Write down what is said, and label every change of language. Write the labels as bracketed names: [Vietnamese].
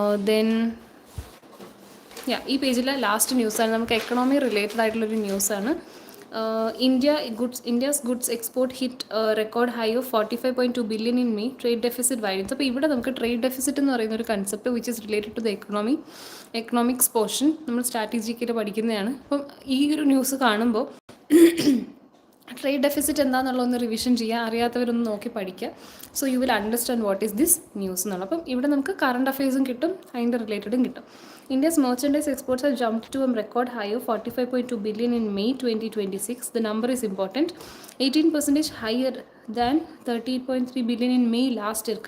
[Malayalam] Then ഈ പേജിലെ last ന്യൂസാണ്. നമുക്ക് എക്കണോമി റിലേറ്റഡ് ആയിട്ടുള്ളൊരു ന്യൂസാണ്. [English] India's goods export hit a record high of 45.2 billion in May. Trade deficit widens. [Malayalam] അപ്പോൾ ഇവിടെ നമുക്ക് ട്രേഡ് ഡെഫിസിറ്റ് എന്ന് പറയുന്ന ഒരു concept [English] which is related to the [Malayalam] economics portion നമ്മൾ സ്ട്രാറ്റജിക്കൽ പഠിക്കുന്നതാണ്. അപ്പം ഈ ഒരു ന്യൂസ് കാണുമ്പോൾ ട്രേഡ് ഡെഫിസിറ്റ് എന്താണെന്നുള്ളതൊന്ന് റിവിഷൻ ചെയ്യുക, അറിയാത്തവരൊന്ന് നോക്കി പഠിക്കുക. [English] so you will understand what is this news [Malayalam] എന്നുള്ളത്. അപ്പം ഇവിടെ നമുക്ക് കറണ്ട് അഫയേഴ്സും കിട്ടും, അതിൻ്റെ റിലേറ്റഡും കിട്ടും. [English] India's merchandise exports have jumped to a record high of 45.2 billion in May 2026. The number is important. 18% higher than 38.3 billion in May last year.